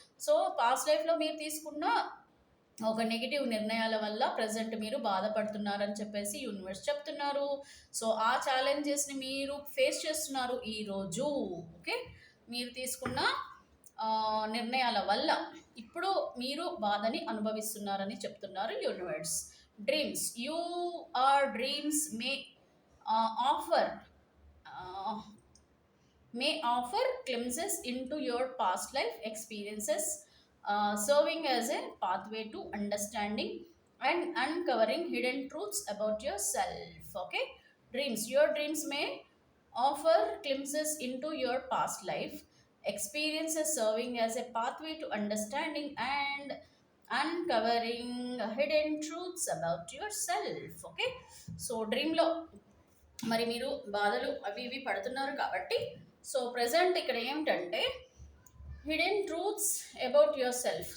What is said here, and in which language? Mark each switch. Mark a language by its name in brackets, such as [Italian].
[Telugu] So past లైఫ్లో మీరు తీసుకున్న ఒక నెగిటివ్ నిర్ణయాల వల్ల ప్రజెంట్ మీరు బాధపడుతున్నారని చెప్పేసి యూనివర్స్ చెప్తున్నారు. సో ఆ ఛాలెంజెస్ని మీరు ఫేస్ చేస్తున్నారు ఈరోజు, ఓకే. మీరు తీసుకున్న నిర్ణయాల వల్ల ఇప్పుడు మీరు బాధని అనుభవిస్తున్నారని చెప్తున్నారు universe. [English] Dreams, you are dreams offer may offer glimpses into your past life experiences, serving as a pathway to understanding and uncovering hidden truths about yourself. Okay, dreams, your dreams may offer glimpses into your past life experiences, serving as a pathway to understanding and uncovering hidden truths about yourself. [Telugu] Okay, so dream lo మరి మీరు బాధలు అవి ఇవి పడుతున్నారు కాబట్టి, so present ఇక్కడ ఏమిటంటే [English] Hidden truths about yourself.